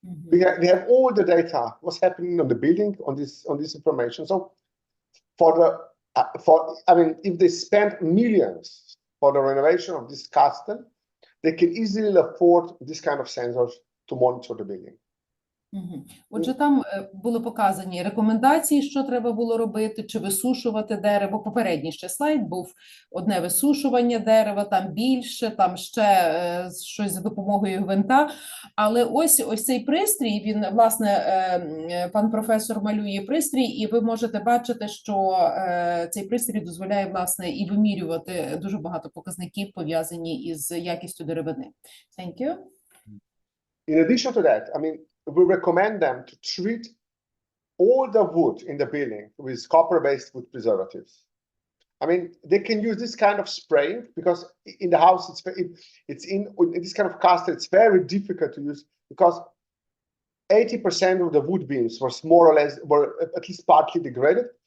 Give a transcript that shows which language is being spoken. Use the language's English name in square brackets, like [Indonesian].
[English] We have all the data, what's happening on the building, on this information. So for the if they spend millions for the renovation of this castle, they can easily afford this kind of sensors to monitor the building. [Ukrainian] Отже, там були показані рекомендації, що треба було робити, чи висушувати дерево. Попередній ще слайд був одне висушування дерева, там більше, там ще щось за допомогою гвинта. Але ось цей пристрій, він, власне, пан професор малює пристрій, і ви можете бачити, що цей пристрій дозволяє, власне, і вимірювати дуже багато показників, пов'язані із якістю деревини. [English] Thank you. In addition to that, we recommend them to treat all the wood in the building with copper-based wood preservatives. They can use this kind of spraying because in the house, in this kind of castle, it's very difficult to use because 80% of the wood beams were at least partly degraded.